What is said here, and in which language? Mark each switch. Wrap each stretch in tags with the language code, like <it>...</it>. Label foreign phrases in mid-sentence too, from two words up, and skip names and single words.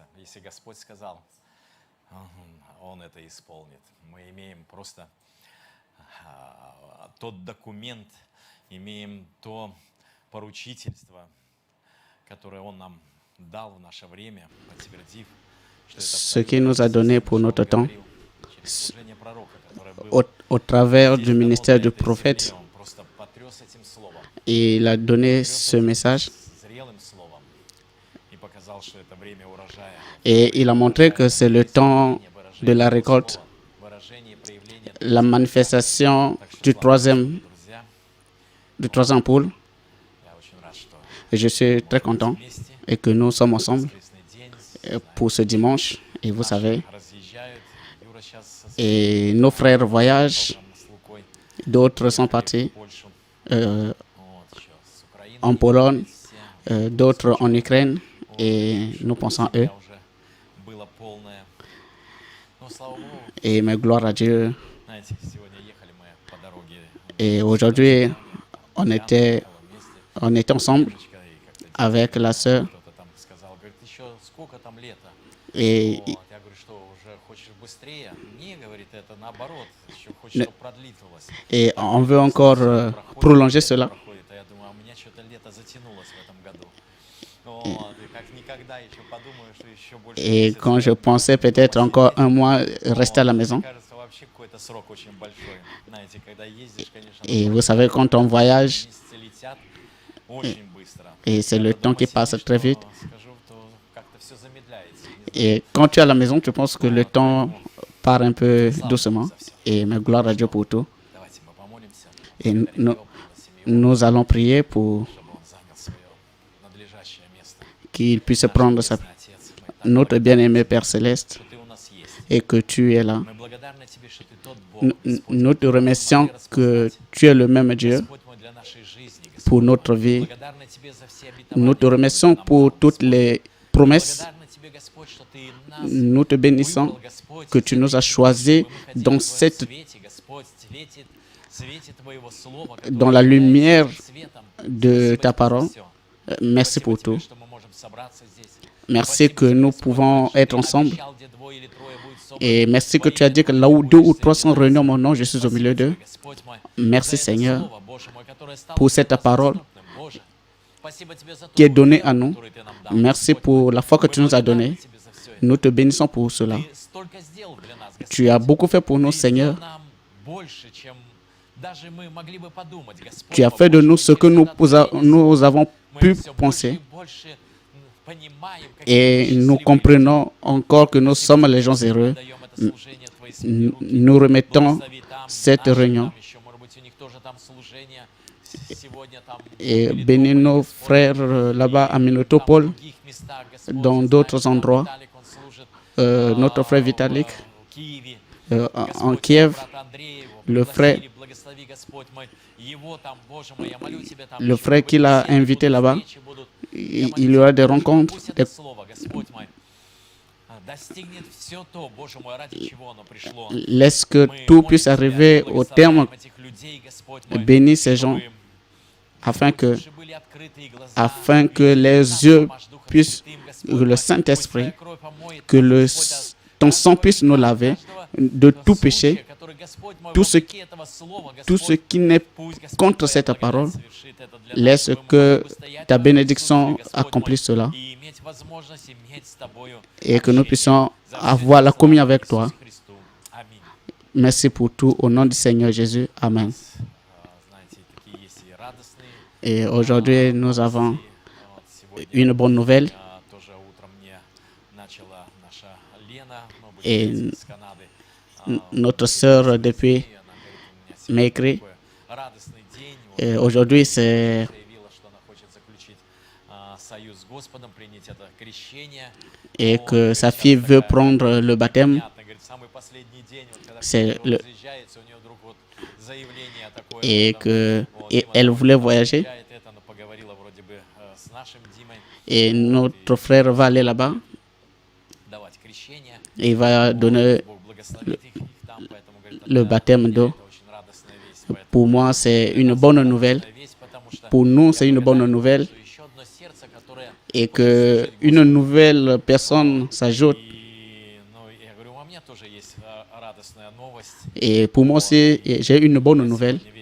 <ru>Если Господь сказал, Он это исполнит. Мы имеем просто тот документ, имеем то поручительство, которое Он нам дал в наше время, подтвердив, что</ru> <fr>ce qu'il nous a donné pour notre temps</fr> <ru>через служение пророка, которое</ru> <fr>au travers du</fr> <ru>было</ru> <fr>ministère du</fr> <ru>на этой</ru> <fr>prophète.</fr> <ru>земле. Он просто потряс этим словом,</ru> <fr>Et il a donné ce message</fr> <ru>зрелым словом, и показал, что это время урожая.</ru> <fr>et il a montré que c'est le temps de la récolte,</fr> <ru>Выражение, проявление</ru> <fr>la manifestation du troisième poule.</fr> <ru>Я очень рад, что</ru> <fr>Et je suis très content</fr> <ru>вместе</ru> <fr>et que nous sommes ensemble</fr> <ru>воскресный день</ru> <fr>pour ce dimanche. Et vous savez,</fr> <ru>разъезжают. Юра сейчас со</ru> <fr>et nos frères voyagent,</fr> <ru>своим с Лукой</ru> <fr>d'autres sont partis</fr> <ru>в Польшу. euh, Вот, еще с Украины.</ru> <fr>en Pologne,</fr> <ru>Все.</ru> <fr>d'autres en Ukraine, et nous pensons à eux.</fr> <ru>Семья уже было полное. Но слава Богу,</ru> <fr>Et mais gloire à Dieu.</fr> <ru>знаете, сегодня ехали мы по дороге.</ru> <fr>Et aujourd'hui, on était ensemble</fr> <ru>Девочка, и как-то</ru> <fr>avec la sœur.</fr> <ru>кто-то там сказал, говорит, еще сколько там лета?</ru> <fr>Et</fr> <ru>Вот, я говорю, что уже хочешь быстрее? Не, говорит, это наоборот, еще хочешь, чтобы продлилось.</ru> <fr>Et on veut encore prolonger cela.</fr> <ru>Проходит, а я думаю, а у меня что-то лето затянулось в этом году. Вот, и как никогда еще подумаю, что еще больше</ru> <fr>Et</fr> <ru>месяца.</ru> <fr>quand je pensais peut-être encore un mois rester à la maison.</fr> <ru>Мне кажется, вообще какой-то срок очень большой. Знаете, когда ездишь, конечно,</ru> <fr>Et vous savez, quand on voyage,</fr> <ru>месяцы летят очень быстро.</ru> <fr>et c'est le temps qui passe très vite.</fr> <ru>Скажу, то как-то все замедляется.</ru> <fr>Et quand tu es à la maison, tu penses que le temps part un peu doucement. Et mais gloire à Dieu pour tout.</fr> <ru>Давайте мы помолимся,</ru> <fr>Et nous,</fr> <ru>Бога за семью,</ru> <fr>nous allons prier pour</fr> <ru>чтобы он занял свое надлежащее место.</ru> <fr>qu'il puisse prendre</fr> <ru>Небесный Отец, мы так</ru> <fr>notre bien-aimé Père Céleste</fr> <ru>что ты у нас есть.</ru> <fr>et que tu es là.</fr> <ru>Мы благодарны тебе, что ты тот Бог,</ru> <fr>Nous te remercions que tu es le même Dieu</fr> <ru>Господь мой, для нашей жизни, Господь.</ru> <fr>pour notre vie.</fr> <ru>Благодарны тебе за все обетования.</ru> <fr>Nous te remercions pour toutes les promesses.</fr> <ru>Благодарны тебе, Господь, что ты нас</ru> <fr>Nous te bénissons</fr> <ru>выбрал, Господь,</ru> <fr>que tu nous as choisis dans cette</fr> <ru>Господь, свете твоего слова,</ru> <fr>dans la lumière</fr> <ru>светом.</ru> <fr>de ta parole. Merci pour tout.</fr> <ru>Что мы можем собраться здесь.</ru> <fr>Merci que nous pouvons être ensemble.</fr> <ru>Обещал, где двое или трое будет собрано.</ru> <fr>Et merci que tu as dit que là où 2 ou 3 sont réunis en mon nom, je suis au milieu d'eux.</fr> <ru>Господь мой,</ru> <fr>Merci</fr> <ru>за это</ru> <fr>Seigneur</fr> <ru>слово, Боже мой, которое стало</ru> <fr>pour cette</fr> <ru>для нас</ru> <fr>parole</fr> <ru>доступным. Боже, спасибо тебе за</ru> <fr>qui est</fr> <ru>ту</ru> <fr>donnée</fr> <ru>веру,</ru> <fr>à nous.</fr> <ru>которую ты нам дал.</ru> <fr>Merci</fr> <ru>Господь</ru> <fr>pour</fr> <ru>мой.</ru> <fr>la foi que</fr> <ru>Мы</ru> <fr>tu nous as</fr> <ru>благодарны</ru> <fr>donnée.</fr> <ru>тебе за всё это.</ru> <fr>Nous te bénissons pour cela.</fr> <ru>Ты столько сделал для нас, Господь.</ru> <fr>Tu as beaucoup fait pour nous,</fr> <ru>Ты сделал</ru> <fr>Seigneur.</fr> <ru>нам больше, чем даже мы могли бы подумать, Господь.</ru> <fr>Tu as</fr> <ru>мой,</ru> <fr>fait de</fr> <ru>Боже,</ru> <fr>nous ce que</fr> <ru>через это творение</ru> <fr>nous avons</fr> <ru>мы</ru> <fr>pu</fr> <ru>всё больше</ru> <fr>penser.</fr> <ru>и больше понимаем, какие</ru> <fr>Et</fr> <ru>мы</ru> <fr>nous</fr> <ru>счастливые</ru> <fr>comprenons encore que nous sommes les gens heureux.</fr> <ru>люди. Отдаем это служение в твои святые руки.</ru> <fr>Nous remettons</fr> <ru>Благослови там</ru> <fr>cette</fr> <ru>наших,</ru> <fr>réunion</fr> <ru>там еще, может быть, у них тоже там служение сегодня там</ru> <fr>et</fr> <ru>или</ru> <fr>bénis</fr> <ru>дома,</ru> <fr>nos</fr> <ru>Господь,</ru> <fr>frères là-bas à</fr> <ru>там в</ru> <fr>Minotopol,</fr> <ru>других местах, Господь.</ru> <fr>dans</fr> <ru>Знаешь,</ru> <fr>d'autres</fr> <ru>там</ru> <fr>endroits.</fr> <ru>Виталик, он служит,</ru> <fr>Notre frère Vitalik</fr> <ru>в Киеве.</ru> <fr>en</fr> <ru>Господь,</ru> <fr>Kiev,</fr> <ru>брата Андрея его</ru> <fr>le frère-</fr> <ru>пригласили, благослови, Господь мой, его там, Боже мой, я молю тебя там,</ru> <fr>le</fr> <ru>еще,</ru> <fr>frère</fr> <ru>может быть,</ru> <fr>qu'il a</fr> <ru>беседы</ru> <fr>invité</fr> <ru>будут,</ru> <fr>là-bas.</fr> <ru>встречи будут. Я</ru> <fr>il</fr> <ru>молю</ru> <fr>y aura</fr> <ru>тебя,</ru> <fr>des</fr> <ru>Боже,</ru> <fr>rencontres,</fr> <ru>пусть</ru> <fr>des-</fr> <ru>это слово, Господь мой, достигнет все то, Боже мой, ради чего оно пришло.</ru> <fr>laisse que</fr> <ru>Мы</ru> <fr>tout</fr> <ru>молим</ru> <fr>puisse</fr> <ru>тебя,</ru> <fr>arriver au terme.</fr> <ru>благословляем этих людей, Господь мой,</ru> <fr>Bénis ces gens</fr> <ru>чтобы</ru> <fr>afin que,</fr> <ru>души были открыты и глаза</ru> <fr>afin que</fr> <ru>видели</ru> <fr>les</fr> <ru>нас,</ru> <fr>yeux</fr> <ru>Ваш Духом</ru> <fr>puissent,</fr> <ru>Святым, Господь</ru> <fr>que le</fr> <ru>мой.</ru> <fr>Saint-Esprit,</fr> <ru>Пусть Твоя кровь омоет</ru> <fr>que</fr> <ru>нас,</ru> <fr>le,</fr> <ru>Господь,</ru> <fr>ton</fr> <ru>от</ru> <fr>sang</fr> <ru>каждого</ru> <fr>puisse nous</fr> <ru>греха,</ru> <fr>laver</fr> <ru>каждого</ru> <fr>de tout</fr> <ru>случая,</ru> <fr>péché,</fr> <ru>который, Господь мой,</ru> <fr>tout ce-</fr> <ru>вопреки этого слова,</ru> <fr>tout ce</fr> <ru>Господь,</ru> <fr>qui n'est</fr> <ru>пусть, Господь,</ru> <fr>contre</fr> <ru>Твоя</ru> <fr>cette</fr> <ru>благодать</ru> <fr>parole.</fr> <ru>совершит это для нас,</ru> <fr>Laisse</fr> <ru>чтобы мы</ru> <fr>que</fr> <ru>могли бы стоять</ru> <fr>ta</fr> <ru>в твоем</ru> <fr>bénédiction</fr> <ru>присутствии, Господь</ru> <fr>accomplisse</fr> <ru>мой,</ru> <fr>cela</fr> <ru>и иметь возможность иметь с Тобою</ru> <fr>et que nous</fr> <ru>общение.</ru> <fr>puissions</fr> <ru>За</ru> <fr>avoir la</fr> <ru>все</ru> <fr>communion</fr> <ru>слава</ru> <fr>avec toi.</fr> <ru>Иисусу Христу. Аминь.</ru> <fr>Merci pour tout. Au nom du Seigneur Jésus. Amen.</fr> <ru>Знаете, такие есть и радостные</ru> <fr>Et aujourd'hui, nous avons</fr> <ru>новости. Вот сегодня</ru> <fr>une bonne nouvelle.</fr> <ru>тоже утром мне начала наша Лена, ну, будет</ru> <fr>Et</fr> <ru>из Канады.</ru> <fr>Notre sœur depuis</fr> <ru>И она говорит, у меня сегодня</ru> <fr>m'écrit.</fr> <ru>такой радостный день. Вот,</ru> <fr>Et aujourd'hui, c'est</fr> <ru>заявила, что она хочет заключить союз с Господом, принять это крещение.</ru> <fr>et</fr> <ru>Вот,</ru> <fr>que</fr> <ru>говорит,</ru> <fr>sa</fr> <ru>сейчас</ru> <fr>fille veut</fr> <ru>такая</ru> <fr>prendre le baptême.</fr> <ru>непонятная, говорит, самый последний день, вот, когда</ru> <fr>C'est</fr> <ru>кто-то</ru> <fr>le-</fr> <ru>разъезжается, у нее вдруг вот заявление такое.</ru> <fr>Et</fr> <ru>вот,</ru> <fr>que</fr> <ru>вот,</ru> <fr>et</fr> <ru>Дима</ru> <fr>elle</fr> <ru>там</ru> <fr>voulait voyager.</fr> <ru>обещает это, но поговорила вроде бы с нашим Димой.</ru> <fr>Et</fr> <ru>Вот,</ru> <fr>notre frère va aller là-bas.</fr> <ru>давать крещение.</ru> <fr>Et il va donner</fr> <ru>Бог благословит их там, поэтому, говорит,</ru> <fr>le</fr> <ru>для</ru> <fr>baptême</fr> <ru>меня</ru> <fr>d'eau.</fr> <ru>это очень радостная весть.</ru> <fr>pour Pour moi, c'est une bonne nouvelle. Pour nous, c'est une bonne nouvelle. Et qu'une nouvelle personne s'ajoute. Et pour moi aussi, j'ai une bonne nouvelle.</fr>